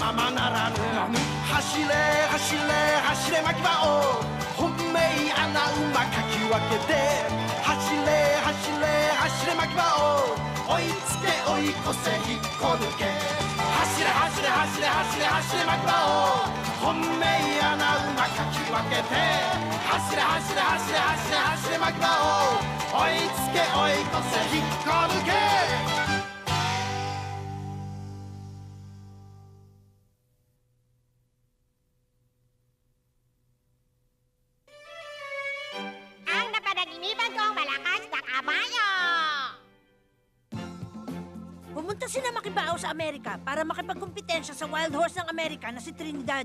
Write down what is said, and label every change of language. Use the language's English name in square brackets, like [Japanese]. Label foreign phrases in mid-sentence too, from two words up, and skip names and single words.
[Japanese] ままならぬ走れ走れ走れ牧場を本命穴馬かき分けて走れ走れ走れ牧場を追いつけ追い越せ引っこ抜け走れ走れ走れ走れ走れ牧場を本命穴馬かき分けて走れ走れ走れ走れ走れ牧場を追いつけ追い越せ引っこ抜け [Filipino] Ang napanaginipan kong malakas na kabayo! Pumunta sila Makibao sa Amerika para makipagkumpetensya sa wild horse ng Amerika na si Trinidad.